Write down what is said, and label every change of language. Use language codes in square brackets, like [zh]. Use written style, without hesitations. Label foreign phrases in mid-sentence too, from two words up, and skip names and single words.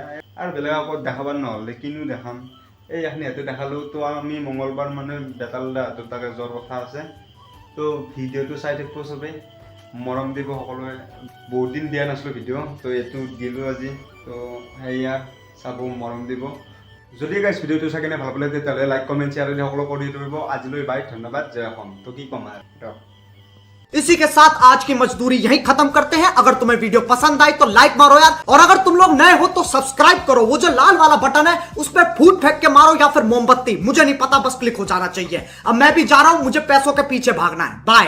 [as] আৰু বেলেগ আকৌ দেখাবাৰ নহ'লে কিনো দেখাম এই এখনি হাতে দেখালো তো আমি মঙ্গলবাৰ মানে বেতালদা হাতত তাকে জ্বৰ কথা আছে তো ভিডিঅ'টো চাই থাকিব চবেই মৰম দিব সকলোৱে বহুত দিন দিয়া নাছিলোঁ ভিডিঅ' তো এইটো দিলোঁ আজি তো সেয়া চাব মৰম দিব যদি গাইছ ভিডিঅ'টো চাই কেনে ভাল পালে তেতিয়াহ'লে লাইক কমেণ্ট শ্বেয়াৰ সকলো কৰি দিব আজিলৈ বাই ধন্যবাদ জয় অসম তো কি ক'ম আৰু [hi] इसी के साथ आज की मजदूरी यहीं खत्म करते हैं। अगर तुम्हें वीडियो पसंद आई तो लाइक मारो यार, और अगर तुम लोग नए हो तो सब्सक्राइब करो। वो जो लाल वाला बटन है उस पर फूट फेंक के मारो या फिर मोमबत्ती, मुझे नहीं पता, बस क्लिक हो जाना चाहिए। अब मैं भी जा रहा हूं, मुझे पैसों के पीछे भागना है।